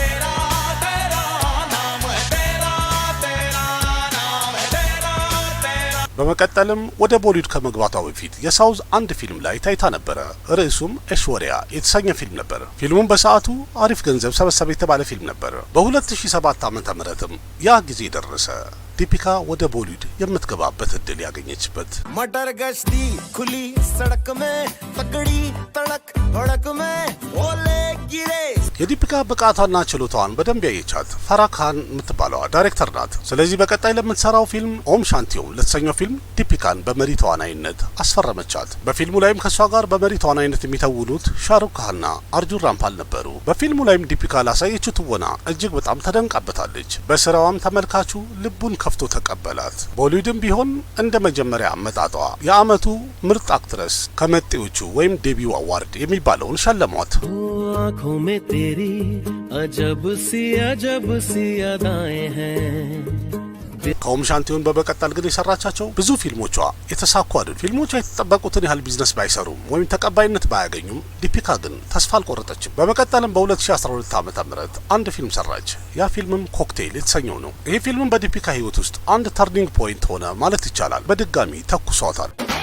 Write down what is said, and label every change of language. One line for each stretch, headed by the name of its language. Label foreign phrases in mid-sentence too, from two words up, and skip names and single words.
Amharic: በመቀጠልም ወደ ቦሊውድ ከመግባቷ በፊት የሳውዝ አንድ ፊልም ላይ ታይታ ነበረ። ርዕሱም ኤሽወሪያ የተሰኘ ፊልም ነበር። ፊልሙም በሰዓቱ አሪፍ ገንዘብ ሰበሰበ የተባለ ፊልም ነበር። በ2007 ዓመተ ምህረትም ያ ጊዜ ደረሰ። ዲፒካ ወደ ቦሊውድ የምትገባበት እድል ያገኘችበት
Hindi: मटर गश्ती खुली सड़क में तगड़ी तड़क भड़क में ओले गिरे
Amharic: የዲፒካ ብቃቷና ችሎታዋን በደንብ ያየቻት ፈራህ ካን የምትባለዋ ዳይሬክተር ናት። ስለዚህ በቀጣይ ለምትሰራው ፊልም ኦም ሻንቲዮም ለተሰኘው ፊልም ዲፒካን በመሪ ተዋናይነት አስፈረመቻት። በፊልሙ ላይም ከሷ ጋር በመሪ ተዋናይነት የሚተውኑት ሻሩክ ካንና አርጁን ራምፓል ነበሩ። በፊልሙ ላይም ዲፒካ ላሳየችው ትወና እጅግ በጣም ተደንቃበታለች። በስራዋም ተመልካቹ ልቡን ከፍቶ ተቀበላት። ቦሊውድም ቢሆን እንደ መጀመሪያ አመጣጧ የአመቱ ምርጥ አክትረስ ከመጤዎቹ ወይም
English: debut award
Amharic: የሚባለውን ሸለሟት።
Hindi: आँखों में तेरी अजब सी अदाएं हैं।
Amharic: ከኦም ሻንቲዮን በመቀጠል ግን የሰራቻቸው ብዙ ፊልሞቿ የተሳኩ አይደሉ። ፊልሞቿ የተጠበቁትን ያህል ቢዝነስ ባይሰሩም ወይም ተቀባይነት ባያገኙም ዲፒካ ግን ተስፋ አልቆረጠችም። በመቀጠልም በ2012 ዓመተ ምህረት አንድ ፊልም ሰራች። ያ ፊልምም ኮክቴል የተሰኘው ነው። ይህ ፊልምም በዲፒካ ህይወት ውስጥ አንድ
English: turning point
Amharic: ሆነ ማለት ይቻላል። በድጋሚ ተኩሷታል።